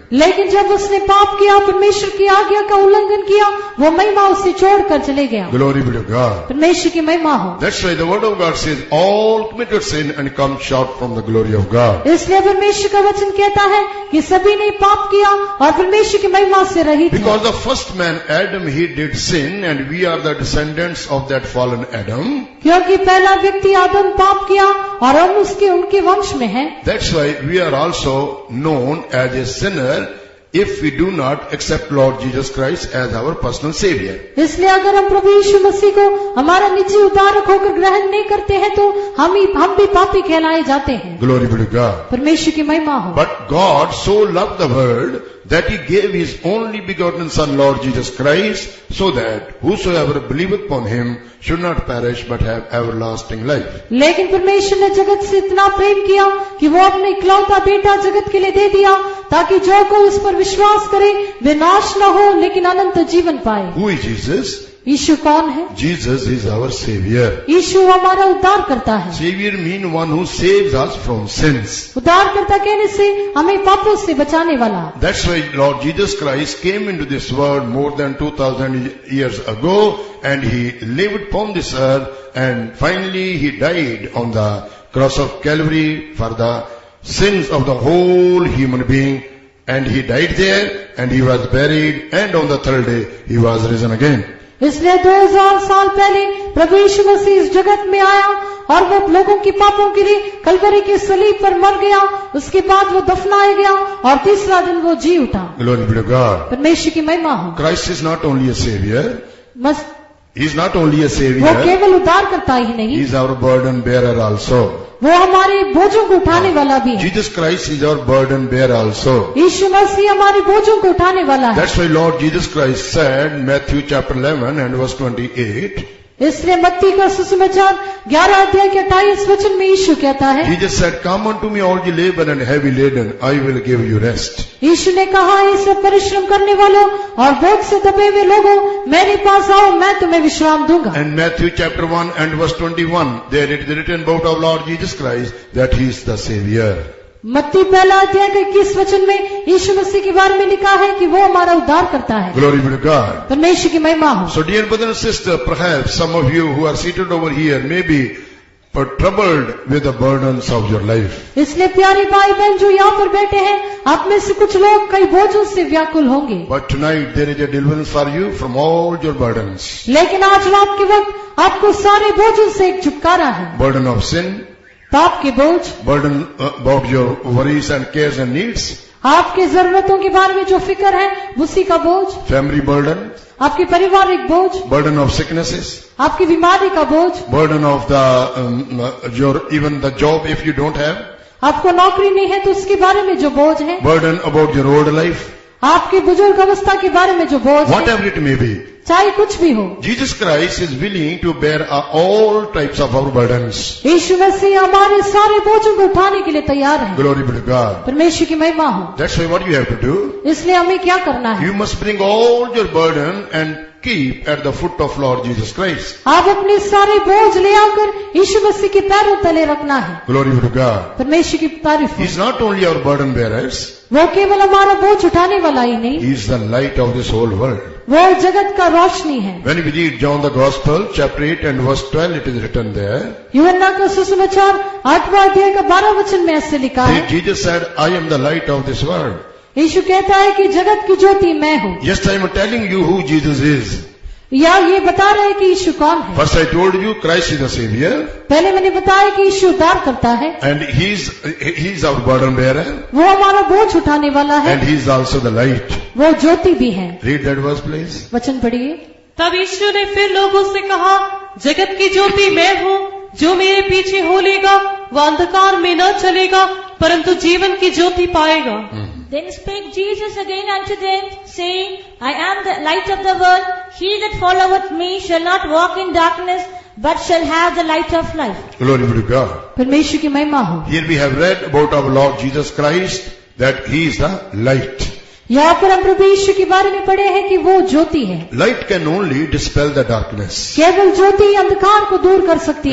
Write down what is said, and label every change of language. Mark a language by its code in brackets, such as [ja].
[hi] लेकिन जब उसने पाप किया, परमेश्वर की आज्ञा का उल्लंघन किया, वो महिमा उसे छोड़कर चले गया। [en] Glory be to God. [hi] परमेश्वर की महिमा हो। [en] That's why the word of God says, all committed sin and come short from the glory of God. [hi] इसलिए परमेश्वर का वचन कहता है कि सभी ने पाप किया और परमेश्वर की महिमा से रहित है। [en] Because the first man, Adam, he did sin, and we are the descendants of that fallen Adam. [hi] क्योंकि पहला व्यक्ति आदम पाप किया और हम उनके वंश में हैं। [en] That's why we are also known as a sinner if we do not accept Lord Jesus Christ as our personal Savior. [hi] इसलिए अगर हम प्रभु यीशु मसीह को हमारा निजी उद्धारक होकर ग्रहण नहीं करते हैं तो हम भी पापी कहलाए जाते हैं। [en] Glory be to God. [hi] परमेश्वर की महिमा हो। [en] But God so loved the world that he gave his only begotten Son, Lord Jesus Christ, so that whosoever believeth upon him should not perish but have everlasting life. [hi] लेकिन परमेश्वर ने जगत से इतना प्रेम किया कि वो अपने इकलौता बेटा जगत के लिए दे दिया ताकि जो कोई उस पर विश्वास करे वे नाश न हो लेकिन अनंत जीवन पाए। [en] Who is Jesus? [hi] यीशु कौन है? [en] Jesus is our Savior. [hi] यीशु हमारा उद्धार करता है। [en] Savior means one who saves us from sins. [hi] उद्धार करता कहने से हमें पापों से बचाने वाला। [en] That's why Lord Jesus Christ came into this world more than 2000 years ago, and he lived upon this earth, and finally he died on the cross of Calvary for the sins of the whole human being, and he died there, and he was buried, and on the third day he was risen again. [hi] इसलिए 2000 साल पहले प्रभु यीशु मसीह इस जगत में आया और वो लोगों के पापों के लिए कलवरी की सलीब पर मर गया। उसके बाद वो दफनाया गया और तीसरा दिन वो जी उठा। [en] Glory be to God. [hi] परमेश्वर की महिमा हो। [en] Christ is not only a Savior. He is not only a [hi] वो [en] Savior. [hi] केवल उद्धार करता ही [en] He [hi] नहीं, [en] is our burden bearer also. [hi] वो हमारे बोझों को उठाने वाला भी है। [en] Jesus Christ is our burden bearer also. [hi] यीशु मसीह हमारे बोझों को उठाने वाला है। [en] That's why Lord Jesus Christ said, Matthew chapter 11 and verse 28, [hi] इसलिए मत्ती का सुसमाचार 11 अध्याय के 28 वचन में यीशु कहता है, [en] Jesus said, "Come unto me, all ye labor and heavy laden, I will give you rest." [hi] यीशु ने कहा, इस परिश्रम करने वालों और बोझ से दबे हुए लोगों, मेरे पास आओ, मैं तुम्हें विश्राम दूंगा। [en] And Matthew chapter 1 and verse 21, there it is written about our Lord Jesus Christ that He is the Savior. [hi] मत्ती पहला अध्याय के 21 वचन में यीशु मसीह के बारे में लिखा है कि वो हमारा उद्धार करता है। [en] Glory be to God. [hi] परमेश्वर की महिमा हो। [en] So dear brother and sister, perhaps some of you who are seated over here may be troubled with the burdens of your life. [hi] इसलिए प्यारे भाई बहन जो यहाँ पर बैठे हैं, आप में से कुछ लोग कई बोझों से व्याकुल होंगे। [en] But tonight there is a deliverance for you from all your burdens. [hi] लेकिन आज रात के वक्त आपको सारे बोझों से एक छुटकारा है। [en] Burden of sin, [hi] पाप के बोझ, [en] burden about your worries and cares and needs, [hi] आपकी जरूरतों के बारे में जो फिक्र है उसी का बोझ, [en] family burden, [hi] आपकी पारिवारिक बोझ, [en] burden of sicknesses, [hi] आपकी बीमारी का बोझ, [en] burden of your even the job if you don't have, [hi] आपको नौकरी नहीं है तो उसके बारे में जो बोझ है, [en] burden about your old life, [hi] आपकी बुजुर्ग अवस्था के बारे में जो बोझ है, [en] whatever it may be. [hi] चाहे कुछ भी हो, [en] Jesus Christ is willing to bear all types of our burdens. [hi] यीशु मसीह हमारे सारे बोझों को उठाने के लिए तैयार है। [en] Glory be to God. [hi] परमेश्वर की महिमा हो। [en] That's why what you have to do, [hi] इसलिए हमें क्या करना है? [en] you must bring all your burden and keep at the foot of Lord Jesus Christ. [hi] आप अपने सारे बोझ ले आकर यीशु मसीह के पैरों तले रखना है। [en] Glory be to God. [hi] परमेश्वर की तारीफ हो। [en] He's not only our burden bearers, [hi] वो केवल हमारा बोझ उठाने वाला ही नहीं, [en] He is the light of this whole world. [hi] वो जगत का रोशनी है। [en] When we read John the Gospel, chapter 8 and verse 12, it is written there, [hi] यूहन्ना का सुसमाचार 8वां अध्याय का 12 वचन में ऐसे लिखा है, [en] Jesus said, "I am the light of this world." [hi] यीशु कहता है कि जगत की ज्योति मैं हूँ। [en] Just I am telling you who Jesus is. [hi] या ये बता रहे हैं कि यीशु कौन है। [en] First I told you Christ is the Savior, [hi] पहले मैंने बताया कि यीशु उद्धार करता है, [en] and He's our burden bearer, [hi] वो हमारा बोझ उठाने वाला है, [en] and He is also the light. [hi] वो ज्योति भी है। [en] Read that verse, please. [hi] वचन पढ़िए। तब यीशु ने फिर लोगों से कहा, जगत की ज्योति मैं हूँ, जो मेरे पीछे हो लेगा वह अंधकार में न चलेगा परंतु जीवन की ज्योति पाएगा। [en] Then spake Jesus again unto them, saying, I am the light of the world. He that followeth me shall not walk in darkness, but shall have the light of life. Glory be to God. [hi] परमेश्वर की महिमा हो। [en] Here we have read about our Lord Jesus Christ, that He is the light. [hi] यहाँ पर हम प्रभु यीशु के बारे में पढ़े हैं कि वो ज्योति है। [en] Light can only dispel the darkness. [hi] केवल ज्योति अंधकार को दूर कर सकती